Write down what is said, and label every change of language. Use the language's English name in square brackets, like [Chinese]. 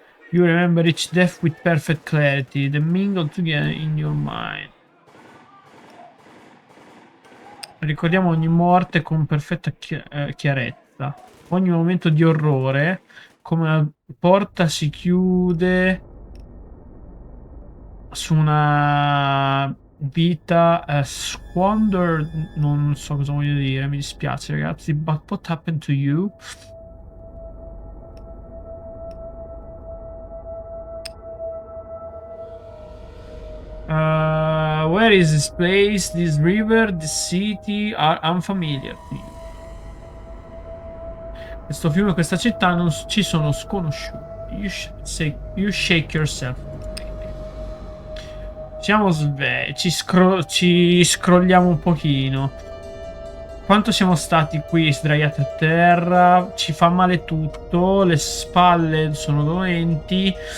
[English] You remember each death with perfect clarity, the mingled together in your mind. [Italian] Ricordiamo ogni morte con perfetta chiarezza. Ogni momento di orrore, come una porta si chiude su una vita squandered. Non so cosa voglio dire, mi dispiace ragazzi. [English] But what happened to you? Where is this place, this river, this city are unfamiliar to you. [Italian] Questo fiume e questa città non ci sono sconosciuti. [English] You shake yourself. [Italian] Siamo svegli, ci scrolliamo un pochino. Quanto siamo stati qui sdraiati a terra, ci fa male tutto, le spalle sono dolenti.